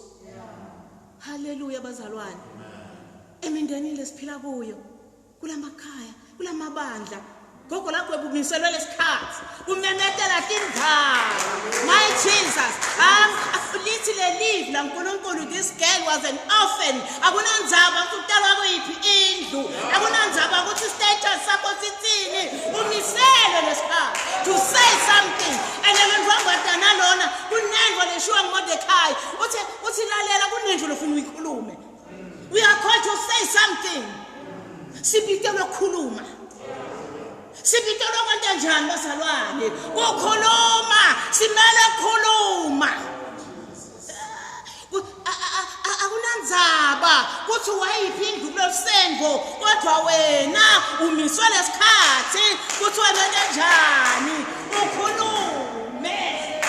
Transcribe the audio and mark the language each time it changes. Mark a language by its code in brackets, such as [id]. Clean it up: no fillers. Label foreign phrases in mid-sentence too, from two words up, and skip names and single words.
[ss] Hallelujah bazalwane. Emindeni lesiphila kuyo kulamakhaya kulamabandla gogo lakho umiselwe lesikhathi umemetela tindaba. [en] My Jesus. [ss] Lithi le live la uNkulunkulu [en] this girl was an orphan. [ss] Akunandzaba ukuthi utalwa kuyiphi indlu. Akunandzaba ukuthi status sakho sithini. Umiselwe lesikhathi [en] to say something. [ss] And then ngobatana lona kunengo leshiwa nguMordecai uthi lalela kunenjo lofuna uyikhulume. [en] We are called to say something. [ss] Sibitelwe ukukhuluma. Sibitelwe kanjani bazalwane? Ukukhuluma, simele ukukhuluma. kunzaba kuthi wayiphi indlu kulosengo kodwa wena umiswe lesikhathi kuthi wena kanjani ukhulume.